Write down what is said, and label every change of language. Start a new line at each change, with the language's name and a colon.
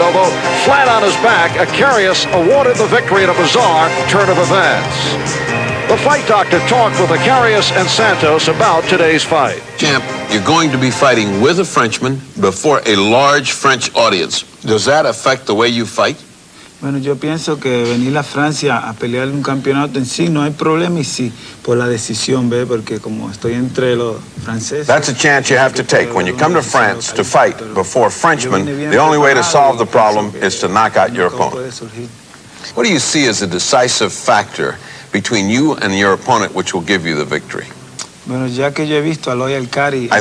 English: Although flat on his back, Acaries awarded the victory in a bizarre turn of events. The Fight Doctor talked with Acaries and Santos about today's fight. Champ, you're going to be fighting with a Frenchman before a large French audience. Does that affect the way you fight?
Spanish: Bueno, yo pienso que venir a Francia a pelear un campeonato en sí no hay problema, y sí, por la decisión, ¿ve? Porque como estoy entre los franceses.
English: That's a chance you have to take. When you come to France to fight before Frenchmen, the only way to solve the problem is to knock out your opponent. What do you see as a decisive factor between you and your opponent which will give you the victory?
Spanish: Bueno, ya que yo he visto a Acaries,